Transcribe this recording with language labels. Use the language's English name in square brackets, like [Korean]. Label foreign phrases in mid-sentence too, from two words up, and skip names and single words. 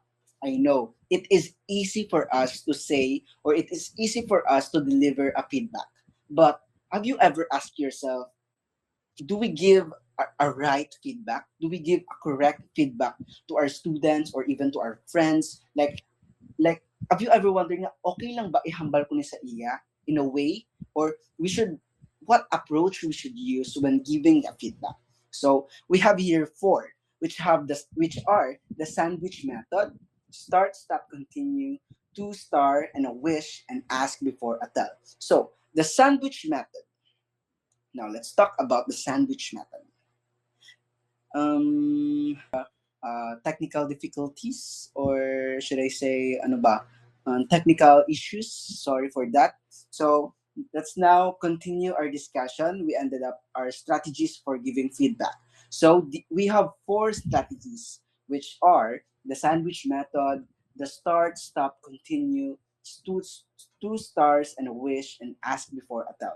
[English] I know it is easy for us to say or it is easy for us to deliver a feedback. But have you ever asked yourself, do we give a right feedback? Do we give a correct feedback to our students or even to our friends? Like have you ever wondered [Hiligaynon] na okay lang ba ihambal ko ni sa iya [English] in a way, or we should what approach we should use when giving a feedback? So we have here four, which are the sandwich method: start, stop, continue, two star, and a wish, and ask before a tell. So the sandwich method. Now let's talk about the sandwich method. Technical difficulties, or should I say [Hiligaynon] ano ba, [English] technical issues. Sorry for that. So let's now continue our discussion. We ended up our strategies for giving feedback. So we have four strategies, which are the sandwich method, the start, stop, continue, two, two stars, and a wish, and ask before a tell.